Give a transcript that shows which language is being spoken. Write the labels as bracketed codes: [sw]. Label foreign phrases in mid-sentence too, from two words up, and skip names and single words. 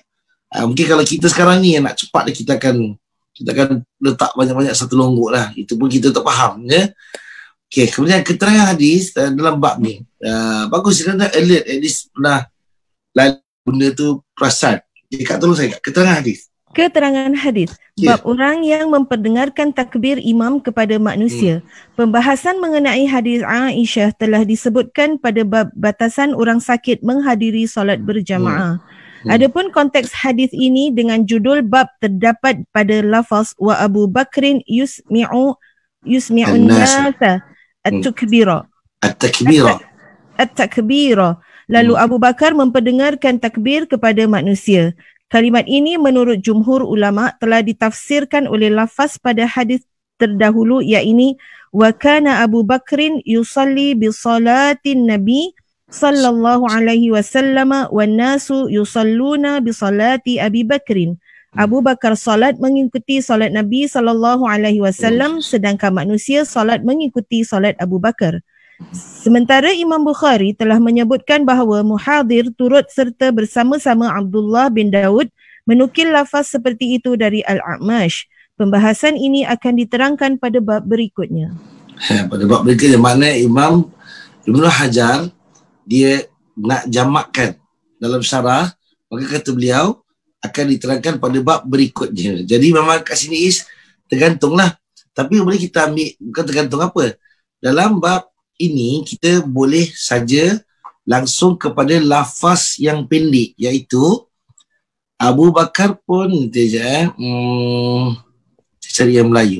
[ms] Mungkin kalau kita sekarang ni yang nak cepat kita akan letak banyak-banyak satu longgok lah. Itu pun kita tak faham ya. Okey, kemudian keterangan hadis dalam bab ni. Bagus kerana [en] alert at least [ms] pernah benda tu perasan. Kak tolong saya keterangan hadis. Keterangan hadis. Bab orang yang memperdengarkan takbir imam kepada manusia. Pembahasan mengenai hadis Aisyah telah disebutkan pada bab batasan orang sakit menghadiri solat berjamaah. Adapun konteks hadis ini dengan judul bab terdapat pada lafaz [ar] وأبو بكر يسمع الناس التكبير. [ms] At-takbira. Lalu Abu Bakar memperdengarkan takbir kepada manusia. Kalimat ini menurut jumhur ulama telah ditafsirkan oleh lafaz pada hadis terdahulu iaitu [ar] وكان أبو بكر يصلي بصلاة النبي صلى الله عليه وسلم والناس يصلون بصلاة أبي بكر. [ms] Abu Bakar salat mengikuti salat Nabi [ar] صلى الله عليه وسلم [ms] sedangkan manusia salat mengikuti salat Abu Bakar. Sementara Imam Bukhari telah menyebutkan bahawa Muhadir turut serta bersama-sama Abdullah bin Daud menukil lafaz seperti itu dari Al-A'mash. Pembahasan ini akan diterangkan pada bab berikutnya. Pada bab berikutnya maknanya Imam Ibnu Hajar dia nak jamakkan dalam syarah, maka kata beliau akan diterangkan pada bab berikutnya. Jadi memang kat sini tergantunglah. Tapi boleh kita ambil bukan tergantung apa. Dalam bab ini kita boleh saja langsung kepada lafaz yang pendek iaitu Abu Bakar pun saya cari yang Melayu.